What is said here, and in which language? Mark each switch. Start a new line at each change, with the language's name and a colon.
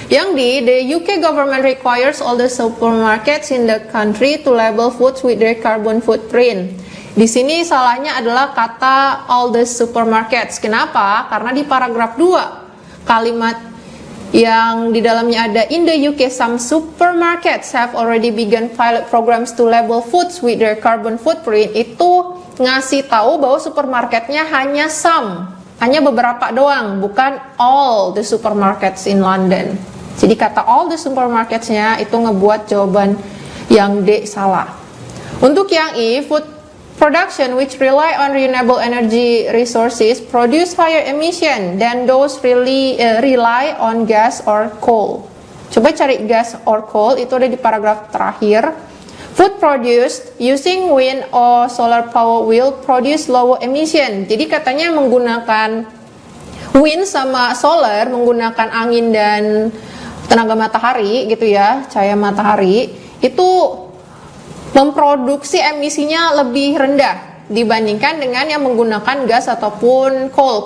Indonesian: Yang D,
English: the UK government requires all the supermarkets in the country to label foods with their carbon footprint.
Indonesian: Di sini salahnya adalah kata
English: all the supermarkets.
Indonesian: Kenapa? Karena di paragraf 2 kalimat yang di dalamnya ada
English: in the UK some supermarkets have already begun pilot programs to label foods with their carbon footprint,
Indonesian: itu ngasih tahu bahwa supermarketnya hanya some, hanya beberapa doang, bukan
English: all the supermarkets in London.
Indonesian: Jadi kata all the supermarketsnya itu ngebuat jawaban yang D salah. Untuk yang E,
English: food production which rely on renewable energy resources produce higher emission than those rely on gas or coal.
Indonesian: Coba cari gas or coal, itu ada di paragraf terakhir.
English: Food produced using wind or solar power will produce lower emission.
Indonesian: Jadi katanya menggunakan wind sama solar, menggunakan angin dan tenaga matahari gitu ya, cahaya matahari, itu memproduksi emisinya lebih rendah dibandingkan dengan yang menggunakan gas ataupun coal.